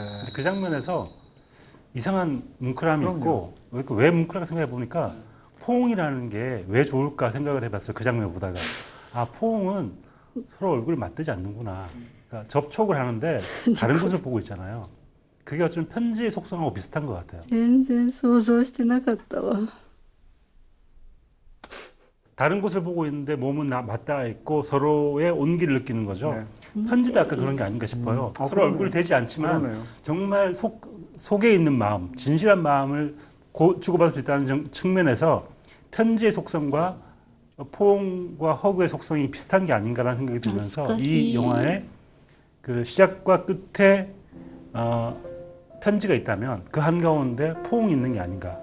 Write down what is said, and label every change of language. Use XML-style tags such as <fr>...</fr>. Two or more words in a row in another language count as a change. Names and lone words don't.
<ko>근데 그 장면에서 이상한 뭉클함이 그럼요. 있고 왜 뭉클하게 생각해 보니까 포옹이라는 게 왜 좋을까 생각을 해봤어요. 그 장면을 보다가 아 포옹은 서로 얼굴을 맞대지 않는구나. 그러니까 접촉을 하는데 다른 곳을 보고 있잖아요. 그게 어쩌면 편지의 속성하고 비슷한 것 같아요.</ko> <ja>全然想像してなかったわ。</ja> <ko>다른 곳을 보고 있는데 몸은 맞닿아 있고 서로의 온기를 느끼는 거죠. 네. 편지도 아까 그런 게 아닌가 싶어요. 서로 그러네요. 얼굴이 대지 않지만 그러네요. 정말 속에 있는 마음, 진실한 마음을 주고받을 수 있다는 측면에서 편지의 속성과 포옹과 허그의 속성이 비슷한 게 아닌가라는 생각이 들면서 이 영화의 그 시작과 끝에 편지가 있다면 그 한가운데 포옹이 있는 게 아닌가.</ko>